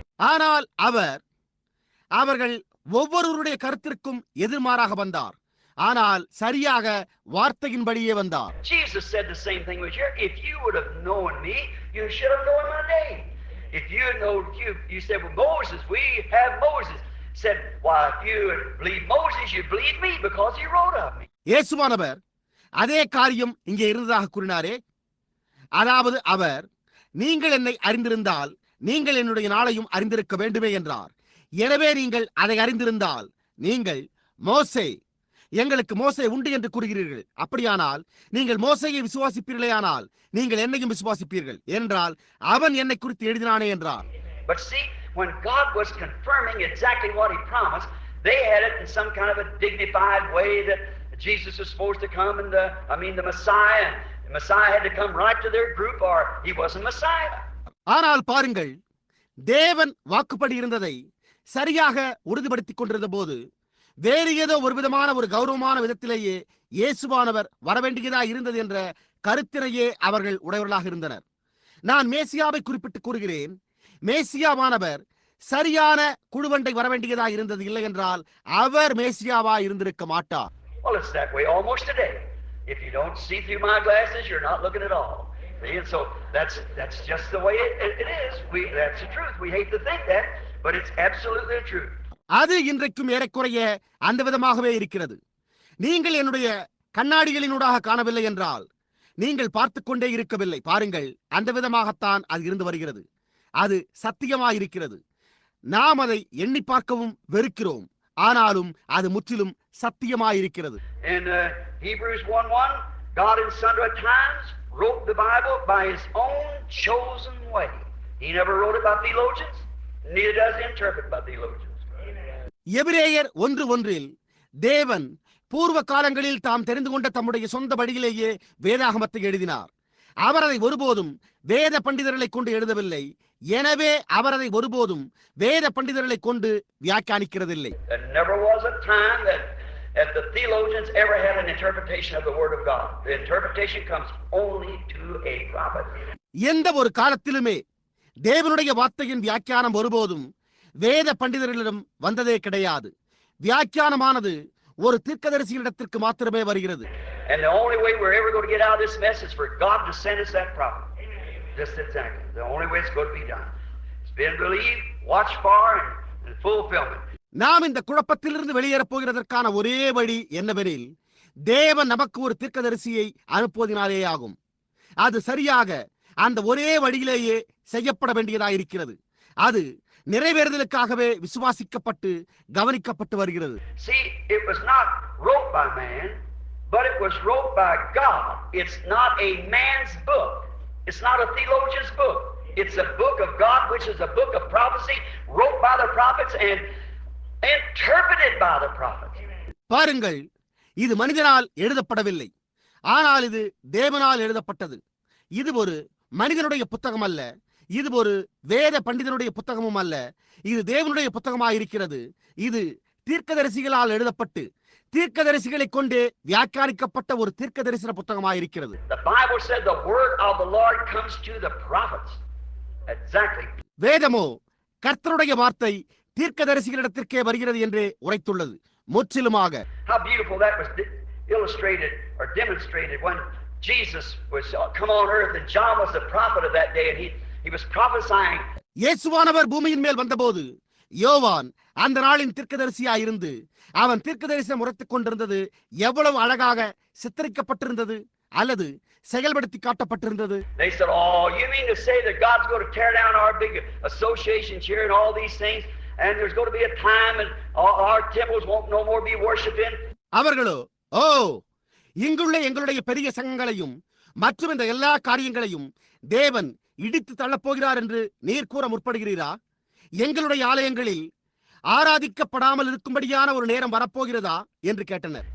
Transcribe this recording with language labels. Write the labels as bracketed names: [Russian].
[Tamil] ஆனால் அவர்கள் ஒவ்வொருவருடைய கருத்திற்கும் எதிர்மாறாக வந்தார். ஆனால் சரியாக வார்த்தையின்படியே வந்தார். [English] Jesus said the same thing was here. If you would have known me, you should have known my name. If you know you said, well, Moses, we have Moses. Said, why, if you believe Moses, you believe me because he wrote of me. [Tamil] இயேசுவானவர் அதே காரியம் இங்கே இருந்ததாக கூறினாரே. அதாவது அவர், நீங்கள் என்னை அறிந்திருந்தால் நீங்கள் என்னுடைய நாளையும் அறிந்திருக்க வேண்டுமே என்றார். எனவே நீங்கள் அதை அறிந்திருந்தால் நீங்கள் மோசே, எங்களுக்கு மோசே உண்டு என்று கூறுகிறீர்கள். அப்படியானால் நீங்கள் மோசேயை விசுவாசிப்பீர்களேயானால் நீங்கள் என்னையும் விசுவாசிப்பீர்கள் என்றால் அவன் என்னை குறித்து எழுதினானே என்றார். [English] But see, when God was confirming exactly what he promised, they had it in some kind of a dignified way that Jesus was supposed to come and the Messiah had to come right to their group or he wasn't Messiah. [Tamil] ஆனால் பாருங்கள், தேவன் வாக்குப்படி இருந்ததை சரியாக உறுதிப்படுத்திக் கொண்டிருந்த போது வேறு ஏதோ ஒரு விதமான ஒரு கௌரவமான விதத்திலேயே இயேசுவானவர் வரவேண்டியதா இருந்தது என்ற கருத்தினையே அவர்கள் உடையவர்களாக இருந்தனர். நான் மேசியாவை குறிப்பிட்டு கூறுகிறேன். மேசியாவானவர் சரியான குழுவண்டை வரவேண்டியதா இருந்தது இல்லை என்றால் அவர் மேசியாவா இருந்திருக்க மாட்டார். [English] Well, it's that way almost today. If you don't see through my glasses, you're not looking at all. And so that's just the way it is. That's the truth. We hate to think that, but it's absolutely the truth. [Tamil] அது இன்றைக்கும் ஏறக்குறைய அந்த விதமாகவே இருக்கிறது. நீங்கள் என்னுடைய கண்ணாடிகளினூடாக காணவில்லை என்றால் நீங்கள் பார்த்து கொண்டே இருக்கவில்லை. பாருங்கள், அந்த விதமாகத்தான் அது இருந்து வருகிறது. அது சத்தியமாயிருக்கிறது. நாம் அதை எண்ணி பார்க்கவும் வெறுக்கிறோம். ஆனாலும் அது முற்றிலும் சத்தியமாயிருக்கிறது. [English] In Hebrews 1:1, God in sundry times wrote the Bible by his own chosen way. He never wrote it by theologians, neither does he interpret by theologians. [Tamil] எபிரேயர் 1:1 தேவன் பூர்வ காலங்களில் தாம் தெரிந்து கொண்ட தம்முடைய சொந்த வழியிலேயே வேதாகமத்தை எழுதினார். அவர் அதை ஒருபோதும் வேத பண்டிதர்களை கொண்டு எழுதவில்லை. எனவே அவர் அதை ஒருபோதும் வேத பண்டிதர்களை கொண்டு வியாக்கியானிக்கிறதில்லை. [English] There never was a time that the theologians ever had an interpretation of the word of God. The interpretation comes only to a prophet. [Tamil] எந்த ஒரு காலத்திலுமே தேவனுடைய வார்த்தையின் வியாக்கியானம் ஒருபோதும் வேத பண்டிதர்களிடம் வந்ததே கிடையாது. வியாக்கியானமானது ஒரு தீர்க்கதரிசியிடத்திற்கு மாத்திரமே வருகிறது. [English] And the only way we're ever going to get out of this mess is for God to send us that prophet. Just exactly. The only way it's going to be done. It's been believed, watched for, and fulfillment. [Tamil] நாம் இந்த குழப்பத்திலிருந்து வெளியேறப் போகிறதற்கான ஒரே வழி என்னவெனில் தேவன் நமக்கு ஒரு தீர்க்கதரிசியை அனுப்புவதினாலே ஆகும். அது சரியாக அந்த ஒரே வழியிலேயே செய்யப்பட வேண்டியதாயிருக்கிறது. அது நிறைவேறுதலுக்காகவே விசுவாசிக்கப்பட்டு கவனிக்கப்பட்டு வருகிறது. [English] See, it was not wrote by man, but it was wrote by God. It's not a man's book. It's not a theologian's book. It's a book of God, which is a book of prophecy, wrote by the prophets and interpreted by the prophets. [Tamil] பாருங்கள், இது மனிதனால் எழுதப்படவில்லை, ஆனால் இது தேவனால் எழுதப்பட்டது. இது ஒரு மனிதனுடைய புத்தகம் அல்ல, இது ஒரு வேத பண்டிதனுடைய புத்தகமும் அல்ல, இது தேவனுடைய புத்தகமாயிருக்கிறது. இது தீர்க்கதரிசிகளால் எழுதப்பட்டு தீர்க்கதரிசிகளை கொண்டே வியாக்கியானிக்கப்பட்ட ஒரு தீர்க்க தரிசன புத்தகமாயிருக்கிறது. [English] The Bible said the word of the Lord comes to the prophets. Exactly. [Tamil] வேதமோ கர்த்தருடைய வார்த்தை தீர்க்கதரிசிகளிடத்திற்கே வருகிறது என்றே உரைத்துள்ளது. முற்றிலுமாக. [English] How beautiful that was illustrated or demonstrated when Jesus was come on earth and John was the prophet of that day and he was prophesying. [Tamil] இயேசுவானவர் பூமியின் மேல் வந்தபோது யோவான் அந்த நாளின் தீர்க்கதரிசியாயிருந்து அவன் தீர்க்கதரிசனம் உரைத்துக் கொண்டிருந்தது எவ்வளவு அழகாக சித்தரிக்கப்பட்டிருந்தது அல்லது செயல்படுத்தி காட்டப்பட்டிருந்தது. [English] They said, "Oh, you mean to say that God's going to tear down our big associations here and all these things and there's going to be a time and our temples won't no more be worshiped in?" [Tamil] அவர்களோ, ஓ, இங்குள்ள எங்களுடைய பெரிய சங்கங்களையும் மற்றும் இந்த எல்லா காரியங்களையும் தேவன் இடித்து தள்ளப்போகிறார் என்று நீர் கூற முற்படுகிறீரா? எங்களுடைய ஆலயங்களில் ஆராதிக்கப்படாமல் இருக்கும்படியான ஒரு நேரம் வரப்போகிறதா என்று கேட்டனர்.